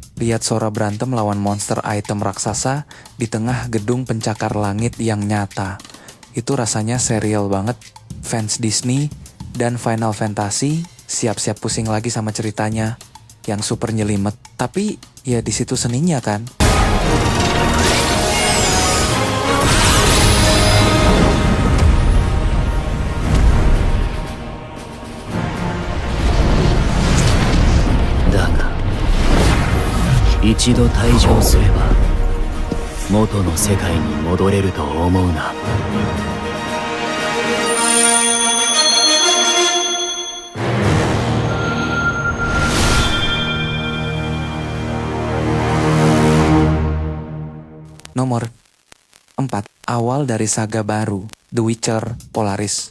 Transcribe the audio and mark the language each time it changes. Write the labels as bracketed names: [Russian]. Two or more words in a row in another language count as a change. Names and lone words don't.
[Indonesian] Lihat Sora berantem lawan monster item raksasa di tengah gedung pencakar langit yang nyata. Itu rasanya serial banget. Fans Disney dan Final Fantasy siap-siap pusing lagi sama ceritanya yang super nyelimet. Tapi ya di situ seninya kan. [Japanese] Daga, 一度退場すれば元の世界に戻れると思うな。 [Indonesian] Nomor 4. Awal dari saga baru, The Witcher Polaris.